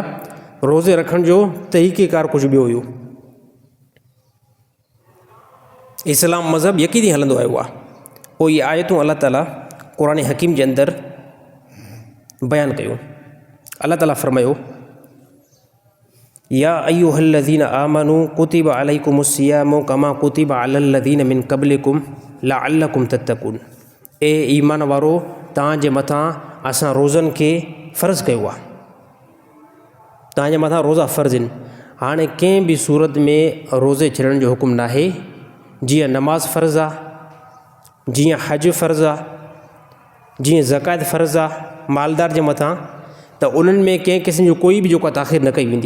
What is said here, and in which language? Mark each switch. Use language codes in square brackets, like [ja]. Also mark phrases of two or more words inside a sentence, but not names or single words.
[sd] रोज़े रखण जो तरीक़ेकार कुझु ॿियो हुयो। इस्लाम मज़हब यकीनी हलंदो आयो आहे। पोइ इहे आयतूं अल्लाह ताला क़ुरान हकीम जे अंदरि बयानु कयूं। अल्लाह ताला फ़रमायो, [ar] يا أيها الذين آمنوا كتب عليكم الصيام كما كتب على الذين من قبلكم لعلكم تتقون. [sd] ए ईमान वारो, तव्हांजे मथां असां रोज़नि खे फ़र्ज़ु कयो आहे। तव्हांजे मथां रोज़ा फ़र्ज़ु आहिनि। हाणे कंहिं बि सूरत में रोज़े छॾण जो हुकुम न आहे। जीअं नमाज़ फ़र्ज़ु आहे, जीअं हज फ़र्ज़ु आहे, जीअं ज़कात फ़र्ज़ु आहे मालदार जे मथां, त उन्हनि में कंहिं क़िस्म जो कोई बि जेको ताख़ीर न कई वेंदी।